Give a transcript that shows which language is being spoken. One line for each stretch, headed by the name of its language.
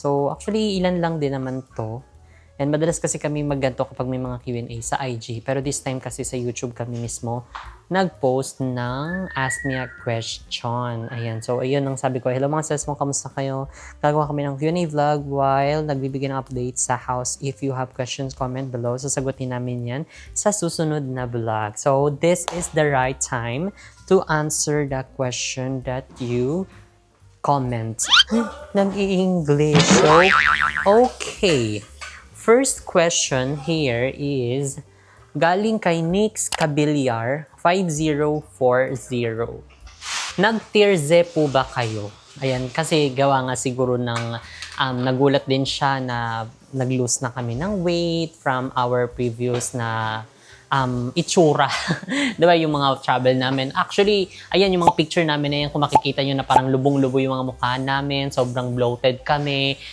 Filipino: So actually ilan lang din naman to. And madalas kasi kami magganto kapag may mga Q&A sa IG. Pero this time kasi sa YouTube kami mismo nag-post ng Ask Me a Question. Ayan. So, ayun ang sabi ko. Hello mga sis mo, kamusta kayo? Gagawa kami ng Q&A vlog while nagbibigay ng updates sa house.
English: If you have questions, comment below.
Filipino: Sasagutin namin yan sa susunod na vlog.
English: So, this is the right time to answer the question that you comment.
Filipino: Nag-i-English. So, okay.
English: First question here is
Filipino: galing kay
English: Nix Cabillar 5040.
Filipino: Nag-tirze po ba kayo? Ayan, kasi gawa nga siguro ng nagulat din siya na nag-lose na kami ng weight
English: from our previous
Filipino: na itsura. Diba yung mga travel namin? Actually, ayan yung mga picture namin na yan, kung makikita nyo na parang lubong-lubo yung mga mukha namin, sobrang bloated kami.